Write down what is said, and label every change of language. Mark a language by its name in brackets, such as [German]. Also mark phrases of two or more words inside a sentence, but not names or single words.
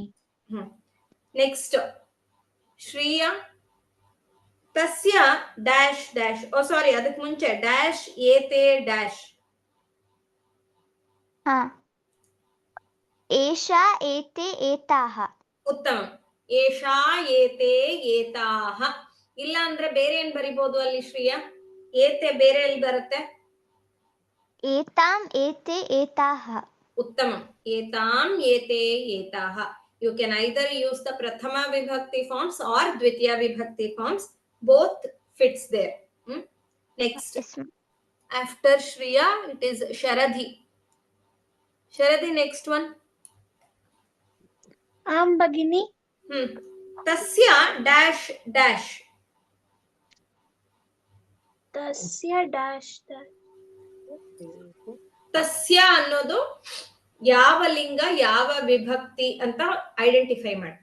[Kannada] ನೆಕ್ಸ್ಟ್ ಶ್ರೀಯ ತಸ್ಯ [English] dash dash oh sorry [Kannada] ಅದಕ್ಕೆ ಮುಂಚೆ ಡ್ಯಾಶ್ ಏತೆ ಡ್ಯಾಶ್ [Sanskrit] ಹಾ ಏಷಾ ಏತೆ ಏತಾಹ [Kannada] ಉತ್ತಮ [Sanskrit] ಏಷಾ ಏತೆ ಏತಾಹ [Kannada] ಇಲ್ಲ ಅಂದ್ರೆ ಬೇರೆ ಏನ್ ಬರಿಬಹುದು ಅಲ್ಲಿ [Sanskrit] ಶ್ರೀಯ ಏತೆ [Kannada] ಬೇರೆ ಎಲ್ಲಿ ಬರುತ್ತೆ [Sanskrit] ಏತಾಂ ಏತೆ ಏತಾಹ ಉತ್ತಮ ಏತಾಂ ಏತೆ ಏತಾಹ [English] you can either use the prathama vibhakti forms or dvitiya vibhakti forms both fits there next after shriya it is sharadhi next one [Kannada] ಆಂ ಭಗಿನಿ [English] tasya dash dash tasya dash [Kannada] ತಸ್ಯ ಅನ್ನೋದು ಯಾವ ಲಿಂಗ ಯಾವ ವಿಭಕ್ತಿ ಅಂತ ಐಡೆಂಟಿಫೈ ಮಾಡಿ